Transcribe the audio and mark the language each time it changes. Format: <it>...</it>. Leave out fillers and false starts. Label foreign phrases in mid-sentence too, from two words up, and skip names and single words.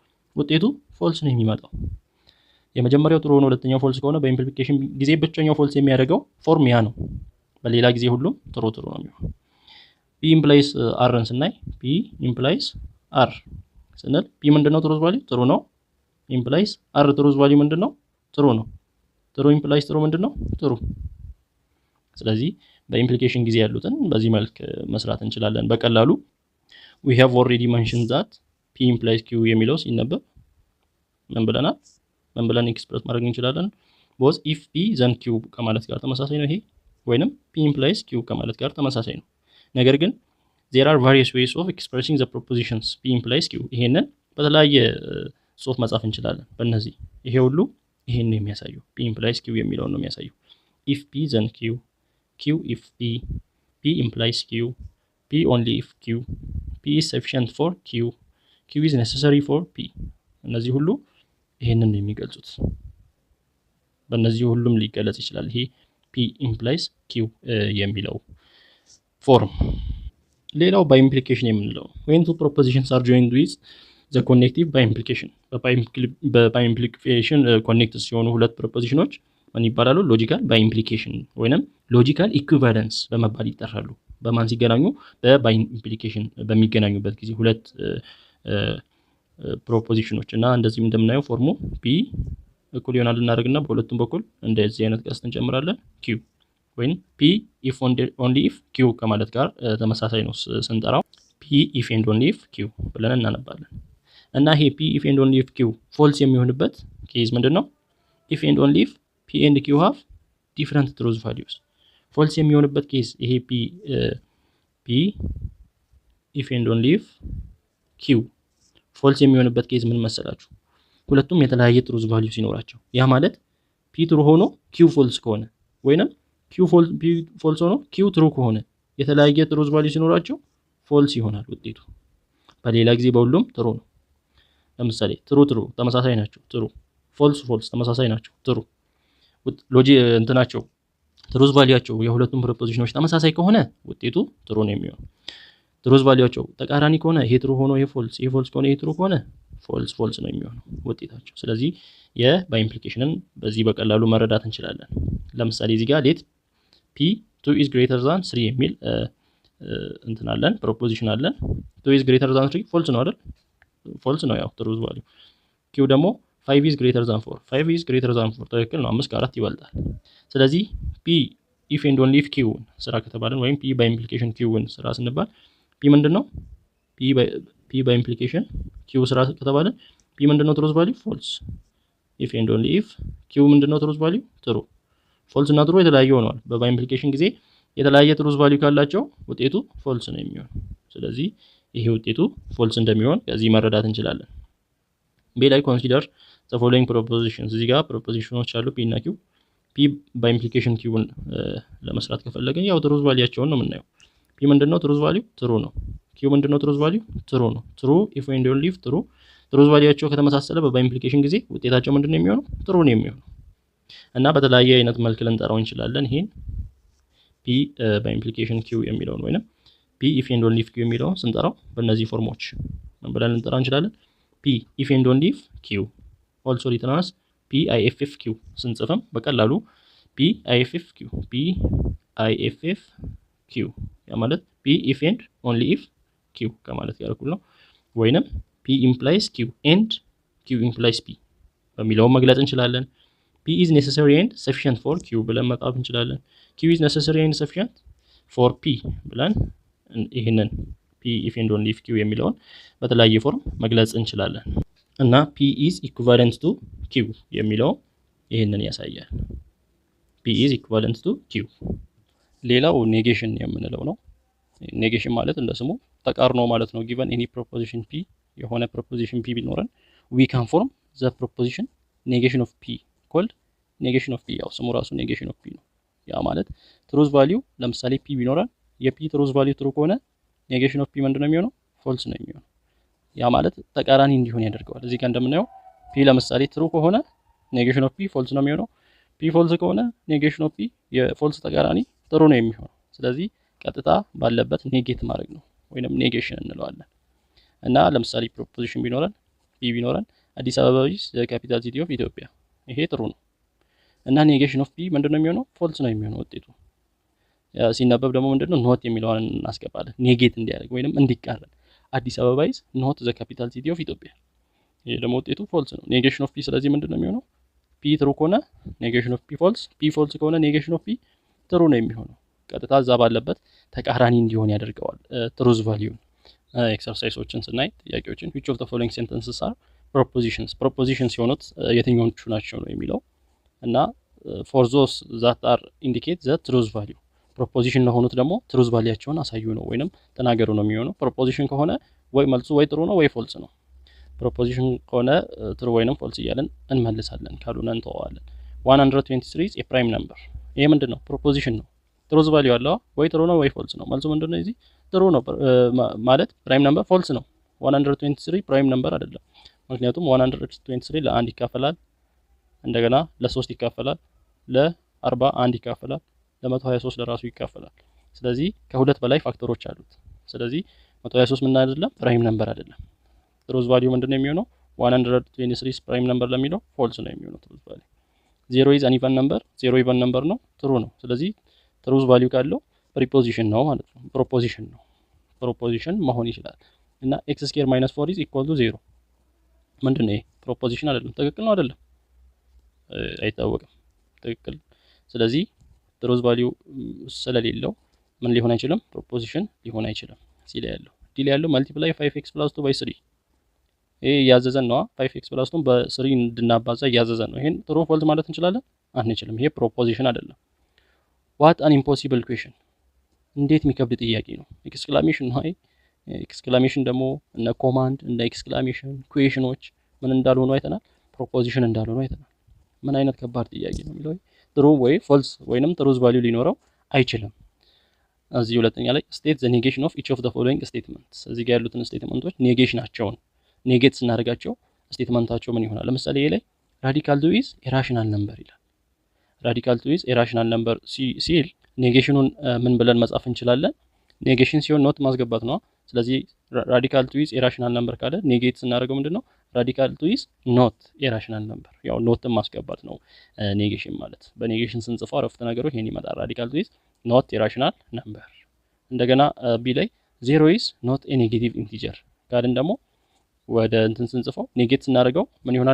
<am>ውጤቱ ፎልስ ነው የሚመጣው። የመጀመሪያው ትሩ ሆኖ ሁለተኛው ፎልስ ከሆነ በኢምፕሊኬሽን ጊዜ ብቸኛው ፎልስ የሚያደርገው ፎርም ያ ነው። በሌላ ጊዜ ሁሉም ትሩ ነው የሚሆነው።</am> <en>p implies r</en> <am>ስናይ</am> <en>p implies r</en> <am>ስንል ፒ ምንድነው?</am> <en>truth value true</en> <am>ነው።</am> <en>implies r truth value</en> <am>ምንድነው? ትሩ ነው።</am> <en>true implies true</en> <am>ምንድነው? ትሩ። ስለዚህ በኢምፕሊኬሽን ጊዜ ያሉትን በዚህ መልክ መስራት እንችላለን በቀላሉ።</am> <en>we have already mentioned that p implies q</en> <am>የሚለው ሲነበብ ምን ብለናል? ምን ብለን ኤክስፕረስ ማድረግ እንችላለን?</am> <en>both if p then q</en> <am>ከማለት ጋር ተመሳሳይ ነው ይሄ፣ ወይንም</am> <en>p implies q</en> <am>ከማለት ጋር ተመሳሳይ ነው። ነገር ግን</am> <en>there are various ways of expressing the propositions p implies q።</en> <am>ይሄንን በተለያየ ጽሁፍ መጻፍ እንችላለን። በእነዚህ ይሄ ሁሉ ይሄን ነው የሚያሳየው።</am> <en>p implies q</en> <am>የሚለውን ነው</am> <en>የሚያሳየው። if p then q፣ q if p፣ p implies q፣ p only if q፣ p is sufficient for q፣ q is necessary for p።</en> <am>እነዚህ ሁሉ ይሄንን ነው የሚገልጹት። በእነዚህ ሁሉም ሊገለጽ ይችላል ይሄ</am> <en>p implies q</en> <am>የሚለው ፎርም። ሌላው</am> <en>by implication</en> <am>የምንለው</am> <en>when two propositions are joined with the connective by implication። by implication</en> <am>ኮኔክት ሲሆኑ ሁለት ፕሮፖዚሽኖች ምን ይባላሉ?</am> <en>logical by implication</en> <am>ወይንም</am> <en>logical equivalence</en> <am>በመባል ይጠራሉ። በማን ሲገናኙ?</am> <en>by implication</en> <am>በሚገናኙበት ጊዜ ሁለት ፕሮፖዚሽኖች እና እንደዚህም እንደምናየው ፎርሙ p እኩል ይሆናል እናደርግና በሁለቱም በኩል እንደዚህ አይነት ቀስት እንጨምራለን q ወይም</am> <en>p if only if q</en> <am>ከማለት ጋር ተመሳሳይ ነው ስንጠራው</am> <en>p if and only if q</en> <am>ብለን እናነባለን። እና ይሄ</am> <en>p if and only if q</en> <am>ፎልስ የሚሆንበት ኬዝ ምንድነው?</am> <en>if and only if p and q have different truth values።</en> <am>ፎልስ የሚሆንበት ኬዝ ይሄ</am> <en>p if and only if q</en> <am>ፎልስ የሚሆንበት ኬዝ ምን መሰላችሁ? ሁለቱም የተለያየ</am> <en>truth value</en> <am>ሲኖራቸው፣ ያ ማለት p ትሩ ሆኖ q ፎልስ ከሆነ ወይንም p ፎልስ ሆኖ q ትሩ ከሆነ የተለያየ</am> <en>truth value</en> <am>ሲኖራቸው ፎልስ ይሆናል ውጤቱ። በሌላ ጊዜ በሁሉም ትሩ ነው። ለምሳሌ ትሩ ተመሳሳይ ናቸው ትሩ፣ ፎልስ ተመሳሳይ ናቸው ትሩ። እንትናቸው</am> <en>truth value</en> <am>የሁለቱም ፕሮፖዚሽኖች ተመሳሳይ ከሆነ ውጤቱ ትሩ ነው የሚሆነው።</am> <en>truth value</en> <am>ተቃራኒ ከሆነ ይሄ ትሩ ሆኖ ይሄ ፎልስ ከሆነ ይሄ ትሩ ከሆነ ፎልስ ነው የሚሆነው ውጤታቸው። ስለዚህ</am> <en>by implicationን</en> <am>በዚህ በቀላሉ መረዳት እንችላለን። ለምሳሌ እዚህ ጋር</am> <en>let p 2 is greater than 3</en> <am>የሚል እንትን አለን ፕሮፖዚሽን አለን።</am> <en>2 is greater than 3</en> <am>ፎልስ ነው አይደል? ፎልስ ነው ያው</am> <en>truth value።</en> <am>q ደግሞ</am> <en>5 is greater than 4 5 is greater than 4</en> <am>ትክክል ነው። 5 ከ4 ይበልጣል። ስለዚህ</am> <en>p if and only if q</en> <am>ስራ ከተባለን ወይም</am> <en>p by implication q</en> <am>ስራ ስንባል p ምንድነው?</am> <en>p by implication q</en> <am>ስራ ከተባለን p ምንድነው?</am> <en>truth value false። if and only if q</en> <am>ምንድነው?</am> <en>truth value true።</en> <am>ፎልስ እና ትሩ የተለያየ ሆነዋል።</am> <en>by implication</en> <am>ጊዜ የተለያየ</am> <en>truth value</en> <am>ካላቸው ውጤቱ ፎልስ ነው የሚሆነው። ስለዚህ ይሄ ውጤቱ ፎልስ እንደሚሆን ከዚህ መረዳት እንችላለን። ላይ</am> <en>consider the following propositions።</en> <am>እዚህ ጋር ፕሮፖዚሽኖች አሉ p እና q።</am> <en>p by implication q</en> <am>ለመስራት ከፈለግን ያው</am> <en>truth value</en> <am>ነው የምናየው። p ምንድነው?</am> <en>truth value true</en> <am>ነው። q ምንድነው?</am> <en>truth value true</en> <am>ነው።</am> <en>true if and only if true። truth value</en> <am>ከተመሳሰለ</am> <en>by implication</en> <am>ጊዜ ውጤታቸው ምንድነው የሚሆነው? ትሩ ነው የሚሆነው። እና በተለያየ አይነት መልክ ልንጠራው እንችላለን ይሄን</am> <en>p by implication q</en> <am>የሚለውን ወይንም</am> <en>p if and only if q</en> <am>የሚለውን ስንጠራው በእነዚህ ፎርሞች ምን ብለን ልንጠራ እንችላለን?</am> <en>p if and only if q also written as p if q</en> <am>ስንጽፍም በቀላሉ</am> <en>p if q</en> <am>ያ ማለት</am> <en>p if and only if q</en> <am>ከማለት ጋር እኩል ነው። ወይንም</am> <en>p implies q and q implies p</en> <am>በሚለው መግለጽ እንችላለን።</am> <en>p is necessary and sufficient for q</en> <am>ብለን መጻፍ እንችላለን።</am> <en>q is necessary and sufficient for p</en> <am>ብለን ይሄንን</am> <en>p if and only if q</en> <am>የሚለውን በተለያየ ፎርም መግለጽ እንችላለን። እና</am> <en>p is equivalent to q</en> <am>የሚለው ይሄንን ያሳያል።</am> <en>p is equivalent to q።</en> <am>ሌላው ኔጌሽን የምንለው ነው። ኔጌሽን ማለት እንደ ስሙ ተቃርኖ ማለት ነው።</am> <en>given any proposition p</en> <am>የሆነ ፕሮፖዚሽን ፒ ቢኖረን</am> <en>we can form the proposition negation of p called negation of p</en> <am>ያው ስሙ ራሱ negation of p ነው። ያ ማለት ትሩዝ ቫልዩ ለምሳሌ ፒ ቢኖረን የፒ ትሩዝ ቫልዩ ትሩ ከሆነ</am> <en>negation of p</en> <am>ምንድነው የሚሆነው ፎልስ ነው የሚሆነው። ያ ማለት ተቃራኒ እንዲሆን ያደርገዋል። እዚህ ጋር እንደምናየው ፒ ለምሳሌ ትሩ ከሆነ</am> <en>negation of p</en> <am>ፎልስ ነው የሚሆነው። ፒ ፎልስ ከሆነ</am> <en>negation of p</en> <am>የፎልስ ተቃራኒ ትሩ ነው የሚሆነው። ስለዚህ ቀጥታ ባለበት ኔጌት ማድረግ ነው ወይንም ኔጌሽን እንለዋለን። እና ለምሳሌ ፕሮፖዚሽን ቢኖረን ፒ ቢኖረን አዲስ አበባ</am> <en>is the capital city of</en> <am>ኢትዮጵያ ይሄ ትሩ ነው እና</am> <en>negation of p</en> <am>ምንድነው የሚሆነው ፎልስ ነው የሚሆነው ውጤቱ። ሲነበብ ደግሞ ምንድነው ኖት የሚለውን እናስገባለን ኔጌት እንዲያደርግ ወይንም እንዲቃረን አዲስ አበባ</am> <en>is not the capital city of</en> <am>ኢትዮጵያ ይሄ ደግሞ ውጤቱ ፎልስ ነው።</am> <en>negation of p</en> <am>ስለዚህ ምንድነው የሚሆነው ፒ ትሩ ከሆነ</am> <en>negation of p</en> <am>ፎልስ፣ ፒ ፎልስ ከሆነ</am> <en>negation of p</en> <am>ትሩ ነው የሚሆነው። ቀጥታ እዛ ባለበት ተቃራኒ እንዲሆን ያደርገዋል</am> <en>truth value።</en> <am>ኤክሰርሳይሶችን ስናይ ጥያቄዎችን</am> <en>which of the following sentences are propositions</en> <am>የሆኑት የትኞቹ ናቸው ነው የሚለው እና</am> <en>for those that are indicate the truth value proposition</en> <am>ለሆኑት ደግሞ truth ቫልዩአቸውን አሳዩ ነው ወይንም ተናገሩ ነው የሚሆነው። proposition ከሆነ ወይ መልሱ ወይ ትሩ ነው ወይ ፎልስ ነው። proposition ከሆነ ትሩ ወይንም ፎልስ እያለን እንመልሳለን፣ ካልሆነ እንተዋለን።</am> <en>123 is a prime number</en> <am>ይሄ ምንድነው proposition ነው።</am> <en>truth value</en> <am>አለው ወይ ትሩ ነው ወይ ፎልስ ነው። መልሱ ምንድነው እዚህ ትሩ ነው ማለት</am> <en>prime number</en> <am>ፎልስ ነው። 123</am> <en>prime number</en> <am>አይደለም። ምክንያቱም 123 ለ1 ይካፈላል፣ እንደገና ለ3 ይካፈላል፣ ለ41 ይካፈላል፣ ለ123 ለራሱ ይካፈላል። ስለዚህ ከሁለት በላይ ፋክተሮች አሉት። ስለዚህ 123 ምን አይደለም</am> <en>prime number</en> <am>አይደለም።</am> <en>truth value</en> <am>ምንድነው የሚሆነው 123</am> <en>prime number</en> <am>ለሚለው ፎልስ ነው የሚሆነው</am> <en>truth value። 0 is an even number</en> <am>0</am> <en>even number</en> <am>ነው ትሩ ነው። ስለዚህ</am> <en>truth value</en> <am>ካለው ፕሪፖዚሽን ነው ማለት ነው። ፕሮፖዚሽን ነው ፕሮፖዚሽን መሆን ይችላል። እና</am> <en>x square minus 4 is equal to 0</en> <am>ምንድነው ይሄ ፕሮፖዚሽን አይደለም። ትክክል ነው አይደለም አይታወቅም። ትክክል። ስለዚህ</am> <en>truth value</en> <am>ስለሌለው ምን ሊሆን አይችልም ፕሮፖዚሽን ሊሆን አይችልም። ሲ ላይ ያለው ዲ ላይ ያለው</am> <en>multiply 5x + 2 by 3</en> <am>ይሄ ያዘዘን ነው 5x + 2 በ3 እንድናባዛ ያዘዘን ነው። ይሄን ትሩ ፎልስ ማለት እንችላለን አንችልም። ይሄ ፕሮፖዚሽን አይደለም። what</am> <en>an impossible question</en> <am>እንዴት የሚከብድ ጥያቄ ነው። ኤክስክላሜሽን ነው። ኤክስክላሜሽን ደግሞ እነ ኮማንድ እነ</am> <en>exclamation questions</en> <am>ምን እንዳልሆኑ አይተናል፣ ፕሮፖዚሽን እንዳልሆኑ አይተናል። ምን አይነት ከባድ ጥያቄ ነው የሚለው ትሩ ወይ ፎልስ ወይንም</am> <en>truth value</en> <am>ሊኖረው አይችልም። እዚህ ሁለተኛ ላይ</am> <en>state the negation of each of the following statements</en> <am>እዚህ ጋር ያሉትን ስቴትመንቶች ኔጌሽናቸውን ኔጌት ስናደርጋቸው ስቴትመንታቸው ምን ይሆናል? ለምሳሌ ይሄ ላይ</am> <en>radical two is irrational number</en> <am>ይላል።</am> <en>radical two is irrational number</en> <am>ሲል ኔጌሽኑን ምን ብለን መጻፍ እንችላለን? ኔጌሽን ሲሆን ኖት ማስገባት ነው። ስለዚህ</am> <en>radical two is irrational number</en> <am>ካለ ኔጌት ስናደርገው ምንድነው</am> <en>radical two is not irrational number።</en> <am>ያው ኖትን ማስገባት ነው ኔጌሽን ማለት። በኔጌሽን ስንጽፈው አረፍተ ነገሩ ይሄን ይመጣል።</am> <en>radical two is not irrational number።</en> <am>እንደገና ቢ ላይ</am> <en>0 is not a negative integer</en> <am>ካልን ደግሞ ወደ እንትን ስንጽፈው ኔጌት ስናደርገው ምን ይሆናል?</am>